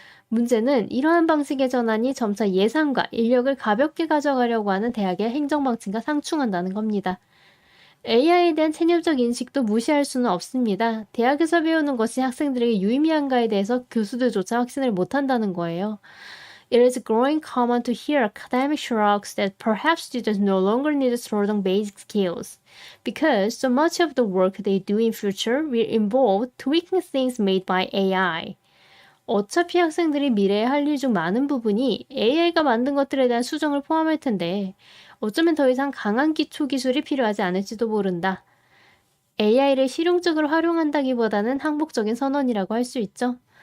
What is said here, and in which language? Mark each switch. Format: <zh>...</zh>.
<ko>문제는 이러한 방식의 전환이 점차 예산과 인력을 가볍게 가져가려고 하는 대학의 행정방침과 상충한다는 겁니다. AI에 대한 체념적 인식도 무시할 수는 없습니다. 대학에서 배우는 것이 학생들에게 유의미한가에 대해서 교수들조차 확신을 못한다는 거예요.</ko> <en>It is growing common to hear academic shrugs that perhaps students no longer need strong basic skills, because so much of the work they do in future will involve tweaking things made by AI.</en> <ko>어차피 학생들이 미래에 할 일 중 많은 부분이 AI가 만든 것들에 대한 수정을 포함할 텐데 어쩌면 더 이상 강한 기초 기술이 필요하지 않을지도 모른다. AI를 실용적으로 활용한다기보다는 항복적인 선언이라고 할 수 있죠.</ko>